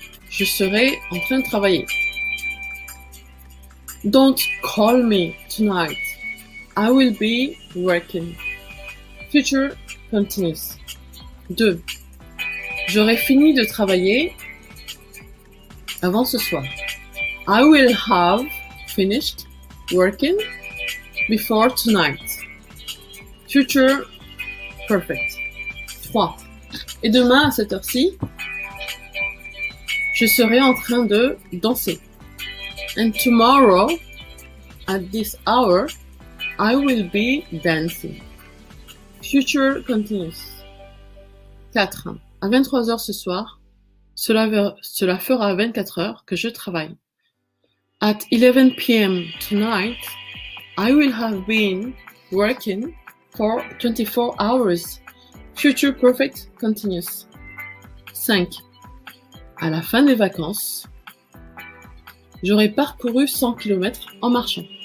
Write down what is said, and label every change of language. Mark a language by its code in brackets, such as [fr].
[fr] Je serai en train de travailler. [en] Don't call me tonight. I will be working. Future continuous. 2. [fr] J'aurai fini de travailler avant ce soir. [en] I will have finished working before tonight. Future perfect. 3. [fr] Et demain à cette heure-ci, je serai en train de danser. [en] And tomorrow, at this hour, I will be dancing. Future continuous. 4. [fr] À 23 heures ce soir, cela fera 24 heures que je travaille. [en] At 11 p.m. tonight, I will have been working for 24 hours. Future perfect continuous. 5. [fr] À la fin des vacances, j'aurai parcouru 100 km en marchant.